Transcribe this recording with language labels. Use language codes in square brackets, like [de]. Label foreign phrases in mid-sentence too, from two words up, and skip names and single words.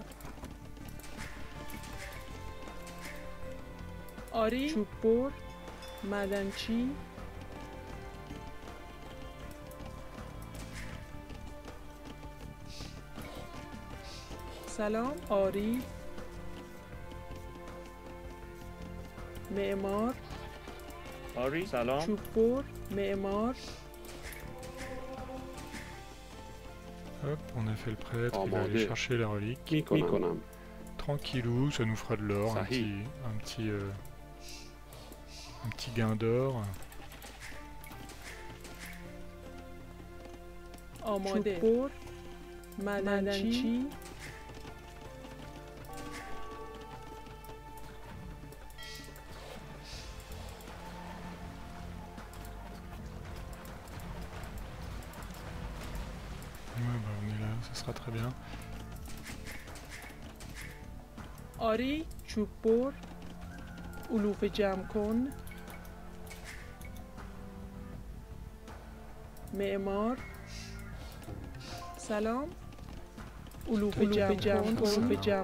[fa] آری، چوب‌بر، معدنچی، سلام, Ari, معمار آری سلام چوببر معمار [fr] Hop, on a fait le prêtre, il va [fa] Amandé. [fr] aller chercher la relique. [fa] میکنم [fr] Tranquillou, ça nous fera de l'or, un [fa] Sahih. [fr] petit gain d'or. [fa] آماده چوببر معدنچی [fr] Ouais, bah on est là, ça sera très bien. [fa] آری چوببر علوف جمع کن معمار سلام علوف جمع کن علوف جمع